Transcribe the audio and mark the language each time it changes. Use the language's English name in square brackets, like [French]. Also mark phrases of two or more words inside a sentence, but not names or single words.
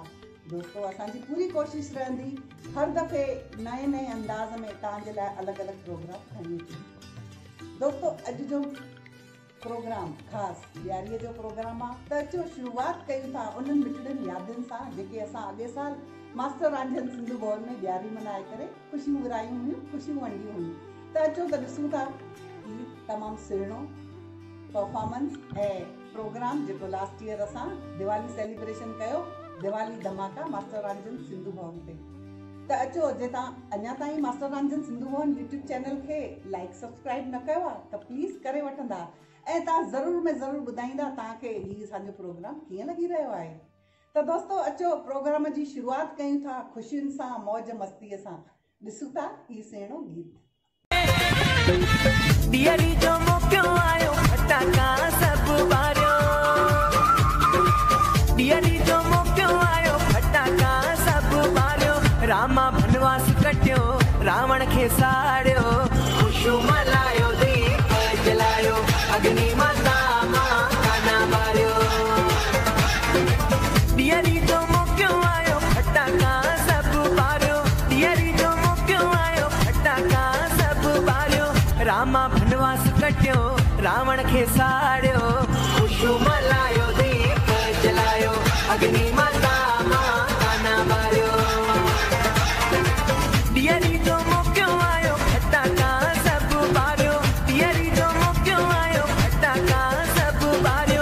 [Sindhi] दोस्तो, असांजी पूरी कोशिशि रहंदी हर दफ़े नए अंदाज़ में तव्हांजे लाइ अलॻि अलॻि प्रोग्राम खणी अचूं। दोस्तो, अॼु जो प्रोग्राम ख़ासि ॾियारीअ जो प्रोग्राम आहे। त अचो शुरूआति कयूं था उन्हनि मिठड़ियुनि यादुनि सां जेके असां अॻे साल मास्टर आंजन सिंधु भवन में ॾियारी मल्हाए करे ख़ुशियूं विरायूं हुयूं, ख़ुशियूं वंडियूं हुयूं। त अचो त ॾिसूं था ही तमामु सुहिणो परफॉर्मेंस ऐं प्रोग्राम जेको [English] last year [Sindhi] असां दिवाली सेलिब्रेशन कयो, दिवाली धमाका मास्टर आंजन सिंधु भवन ते। त अचो, जे तव्हां अञा ताईं मास्टर आंजन सिंधु भवन यूट्यूब चैनल खे [English] like subscribe [Sindhi] न कयो आहे त प्लीज़ करे वठंदा ऐं तव्हां ज़रूर में ज़रूर ॿुधाईंदा तव्हांखे हीउ असांजो प्रोग्राम कीअं लॻी रहियो आहे। त दोस्तो, अचो प्रोग्राम जी शुरूआति कयूं था ख़ुशियुनि सां, मौज मस्तीअ सां। ॾिसूं था हीउ सुहिणो गीत। ॾियारी जो मौक़ो आयो, फटाका सभु ॿारियो। ॾियारी जो मौक़ो आयो, फटाका सभु ॿारियो। रामा बनवास कटियो, रावण खे साड़ियो, ख़ुशियूं मल्हायो, दीप जलायो, अग्नि माता मां गाना ॿारियो। ॾियारी जो मौक़ो आयो, फटाका सभु ॿारियो। ॾियारी जो मौक़ो आयो, फटाका सभु ॿारियो। रामा बनवास कटियो, रावण खे साड़ियो, ख़ुशियूं मल्हायो, दीप जलायो, अग्नि माता मां गाना ॿारियो। ॾियारी जो मौक़ो आयो, फटाका सभु ॿारियो। ॾियारी जो मौक़ो आयो, फटाका सभु ॿारियो।